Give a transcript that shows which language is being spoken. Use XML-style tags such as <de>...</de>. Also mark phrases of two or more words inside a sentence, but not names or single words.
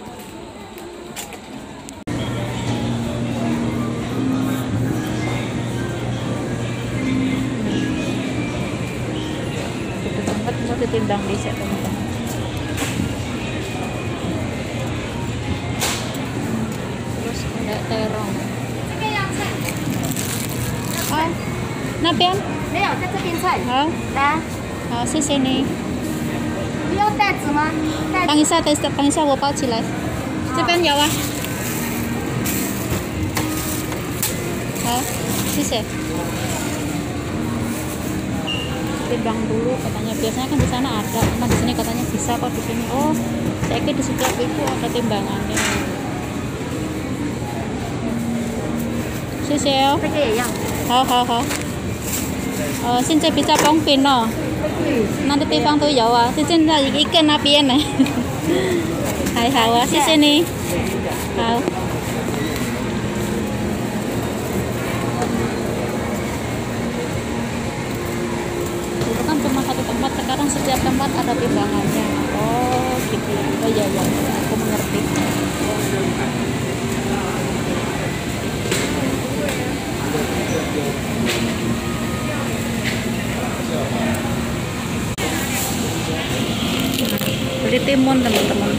<id>Mau ditimbang di set, teman-teman. Terus ada 那边？</id> <zh>没有，在这边菜。好，来，好，谢谢你。不用袋子吗？袋等一下，等一下，我包起来。这边有啊。好，谢谢.</zh> <id>Timbang dulu katanya, biasanya kan di sana ada, cuma di sini katanya bisa kok di sini. Oh, saya kira di setiap itu ada timbangannya.</id> <zh>谢谢哦。这个也一样。好好好。现在比较方便哦。那个地方都有啊，就现在一个那边呢。还好啊，谢谢你。</zh> <id>好。Dulu kan cuma satu tempat, sekarang setiap tempat ada timbangannya. Oh gitu. Oh iya iya, aku mengerti. Beli timun teman-teman.</id>